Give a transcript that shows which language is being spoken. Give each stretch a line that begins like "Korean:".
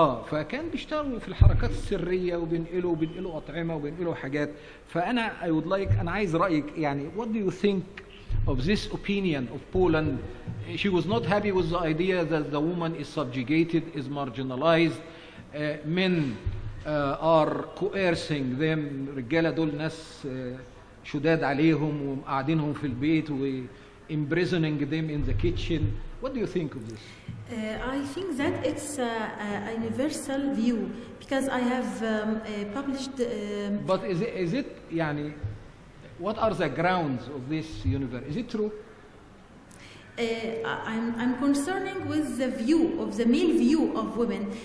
Arabic: فكان بيشتغلوا في الحركات السريه وبينقلوا اطعمه وبينقلوا حاجات. فانا انا عايز رايك يعني
English: what do you think of this opinion of Poland? She was not happy with the idea that the woman is subjugated, is marginalized. Men are coercing them.
Arabic: الرجاله دول ناس شداد عليهم وقاعدينهم في البيت و
English: imprisoning them in the kitchen. What do you think of this? I think that it's a universal view because I have published. But is it
Arabic: يعني
English: what are the grounds of this universe? Is it true? I'm concerning with the view of the male view of women.